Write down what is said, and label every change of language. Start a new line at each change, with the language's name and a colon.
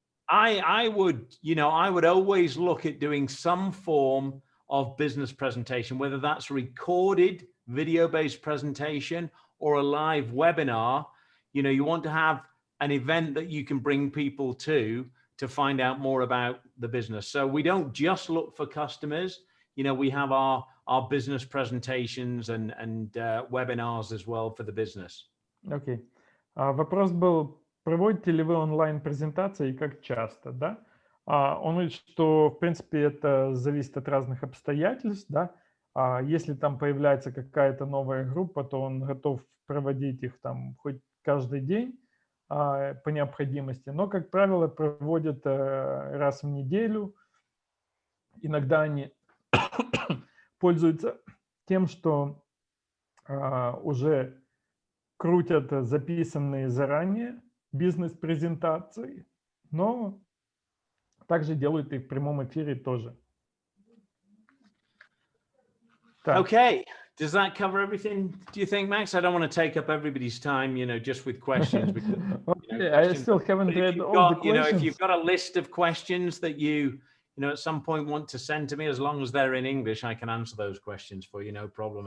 English: I would always look at doing some form of business presentation, whether that's recorded video-based presentation or a live webinar. You know, you want to have an event that you can bring people to find out more about the business. So we don't just look for customers. You know, we have our business presentations and webinars as well for the business.
Russian: Окей. Вопрос был, проводите ли вы онлайн-презентации и как часто, да? Он говорит, что, в принципе, это зависит от разных обстоятельств, да. Если там появляется какая-то новая группа, то он готов проводить их там хоть каждый день по необходимости, но, как правило, проводят раз в неделю. Иногда они пользуются тем, что уже крутят записанные заранее бизнес-презентации, но также делают и в прямом эфире тоже.
English: Okay, does that cover everything, do you think, Max? I don't want to take up everybody's time, just with questions. Because, okay, I still haven't read all the questions. If you've got a list of questions that you at some point want to send to me, as long as they're in English, I can answer those questions for you, no problem.